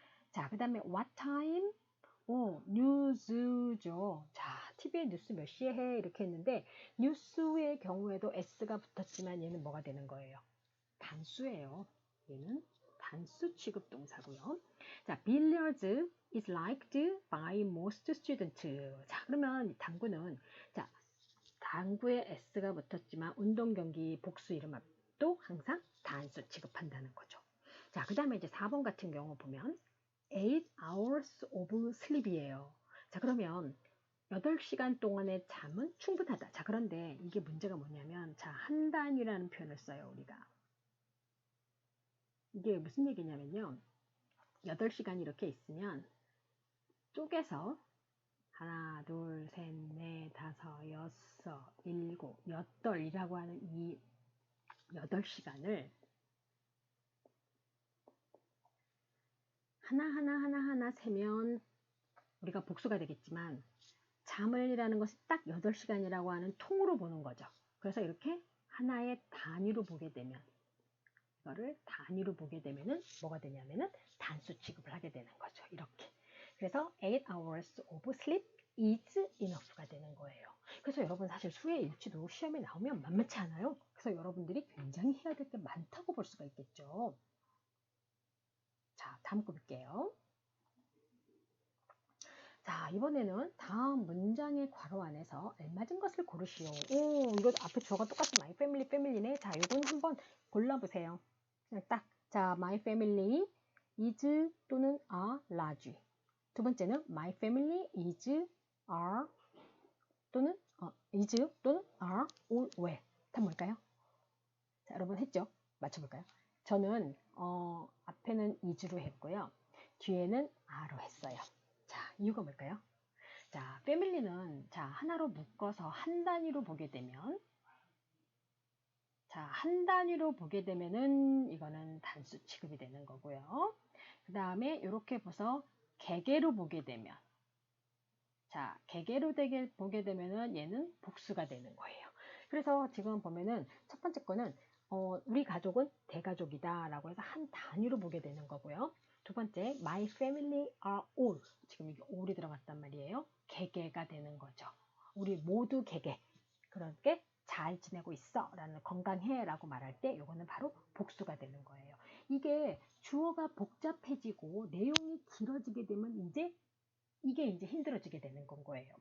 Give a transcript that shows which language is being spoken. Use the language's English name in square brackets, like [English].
[Korean] 자, 그 다음에 what time? 뉴스죠. 자, TV에 뉴스 몇 시에 해? 이렇게 했는데 뉴스의 경우에도 S가 붙었지만 얘는 뭐가 되는 거예요? 단수예요. 얘는 단수 취급 동사고요. [English] 자, billiards is liked by most students. [Korean] 자, 그러면 당구는 당구에 S가 붙었지만 운동 경기 복수 이름 앞도 항상 단수 취급한다는 거죠. 자, 그 다음에 이제 4번 같은 경우 보면 [English] 8 hours of sleep [Korean] 이에요. 자, 그러면 8시간 동안의 잠은 충분하다. 자, 그런데 이게 문제가 뭐냐면, 한 단위라는 표현을 써요, 우리가. 이게 무슨 얘기냐면요. 8시간이 이렇게 있으면 쪼개서 하나, 둘, 셋, 넷, 다섯, 여섯, 일곱, 여덟이라고 하는 이 8시간을 하나하나 세면 우리가 복수가 되겠지만 잠을이라는 것이 딱 8시간이라고 하는 통으로 보는 거죠. 그래서 이렇게 하나의 단위로 보게 되면 이거를 단위로 보게 되면은 뭐가 되냐면은 단수 취급을 하게 되는 거죠. 이렇게. 그래서 [English] 8 hours of sleep is enough가 [Korean] 되는 거예요. 그래서 여러분 사실 수의 일치도 시험에 나오면 만만치 않아요. 그래서 여러분들이 굉장히 해야 될 게 많다고 볼 수가 있겠죠. 자, 다음 거 볼게요. 자, 이번에는 다음 문장의 괄호 안에서 알맞은 것을 고르시오. 이거 앞에 주어가 똑같은 my family, family네. 자, 이건 한번 골라보세요. 그냥 딱. [English] 자, my family is [Korean] 또는 [English] are large. 두 번째는 my family is are [Korean] 또는 [English] is 또는 are all well. [Korean] 답 뭘까요? 자, 여러분 했죠? 맞춰볼까요? 저는 앞에는 is로 했고요. 뒤에는 are로 했어요. 자, 이유가 뭘까요? 자, 패밀리는 하나로 묶어서 한 단위로 보게 되면 한 단위로 보게 되면은 이거는 단수 취급이 되는 거고요. 그 다음에 이렇게 보서 개개로 보게 되면 개개로 보게 되면은 얘는 복수가 되는 거예요. 그래서 지금 보면은 첫 번째 거는 우리 가족은 대가족이다 라고 해서 한 단위로 보게 되는 거고요. 두 번째, [English] my family are all. [Korean] 지금 이게 all이 들어갔단 말이에요. 개개가 되는 거죠. 우리 모두 개개. 그렇게 잘 지내고 있어 라는 건강해 라고 말할 때 이거는 바로 복수가 되는 거예요. 이게 주어가 복잡해지고 내용이 길어지게 되면 이게 이제 힘들어지게 되는 건 거예요.